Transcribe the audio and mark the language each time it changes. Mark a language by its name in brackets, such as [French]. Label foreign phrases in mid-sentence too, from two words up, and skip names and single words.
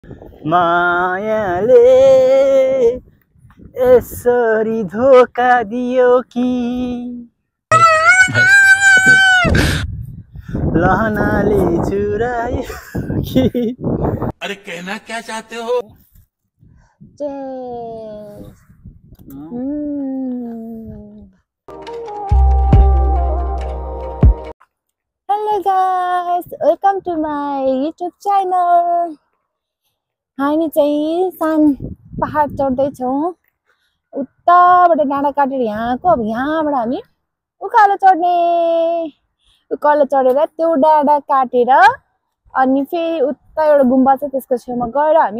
[Nepali] मायाले यसरी धोका दियो कि लहनाले चुरायो कि [Hindi] अरे कहना क्या चाहते हो [English] Hello guys, welcome to my YouTube channel. [Nepali] हामी चाहिँ सान पहाड चढ्दै छौं उताबाट डाँडा काटेर यहाँको अब यहाँबाट हामी उकालो चढेर त्यो डाँडा काटेर अनि फेरि उता एउटा गुम्बा छ त्यसको छेउमा गएर हामी